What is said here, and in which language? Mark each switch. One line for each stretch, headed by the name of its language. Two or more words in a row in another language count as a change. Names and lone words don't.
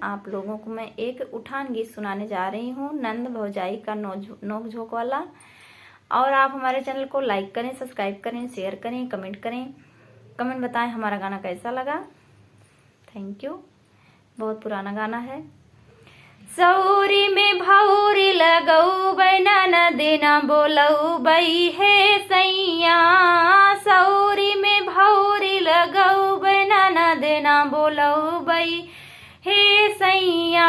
Hindi: आप लोगों को मैं एक उठान गीत सुनाने जा रही हूँ, नंद भौजाई का नोक झोंक वाला। और आप हमारे चैनल को लाइक करें, सब्सक्राइब करें, शेयर करें, कमेंट करें। कमेंट बताएं हमारा गाना कैसा लगा।
English: thank you.
Hindi: बहुत पुराना गाना है।
Bundeli: सौरी में भौरी लगऊ बैना न देना बोलऊ बई है सैया। सौरी में भौरी लगऊ बैना न देना बोलऊ बई हे सैया।